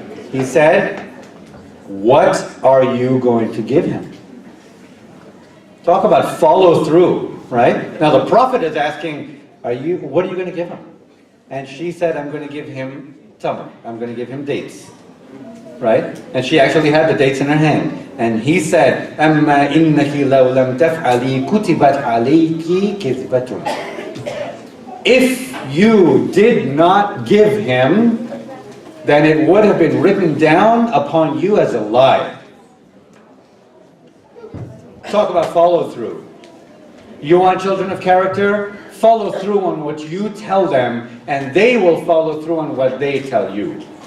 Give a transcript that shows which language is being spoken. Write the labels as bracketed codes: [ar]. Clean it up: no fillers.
[en] He said, what are you going to give him? Talk about follow through, right? Now the Prophet is asking, what are you going to give him? And she said, I'm going to give him tamr. I'm going to give him dates. Right? And she actually had the dates in her hand. And he said, [ar] أَمَّا إِنَّكِ لَوْ لَمْ تَفْعَلِي كُتِبَتْ عَلَيْكِ كِذْبَةٌ. [en] If you did not give him, then it would have been written down upon you as a lie. Talk about follow through. You want children of character? Follow through on what you tell them, and they will follow through on what they tell you.